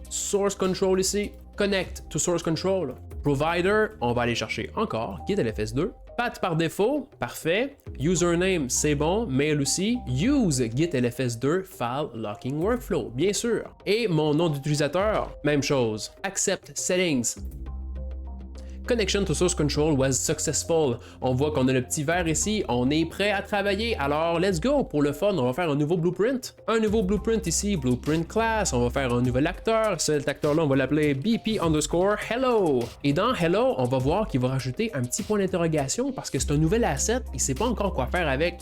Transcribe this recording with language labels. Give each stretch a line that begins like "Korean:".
French: Source Control ici, Connect to Source Control. Provider, on va aller chercher encore Git LFS 2. Path par défaut, parfait. Username, c'est bon. Mail aussi.
English: Use Git LFS 2 File Locking Workflow,
French: bien sûr. Et mon nom d'utilisateur, même chose.
English: Accept Settings. Connection to Source Control was successful.
French: On voit qu'on a le petit vert ici, on est prêt à travailler, alors
English: let's go!
French: Pour le fun, on va faire un nouveau blueprint. Un nouveau blueprint ici, Blueprint Class, on va faire un nouvel acteur. Cet acteur-là, on va l'appeler BP_Hello. Et dans Hello, on va voir qu'il va rajouter un petit point d'interrogation parce que c'est un nouvel asset, il sait pas encore quoi faire avec.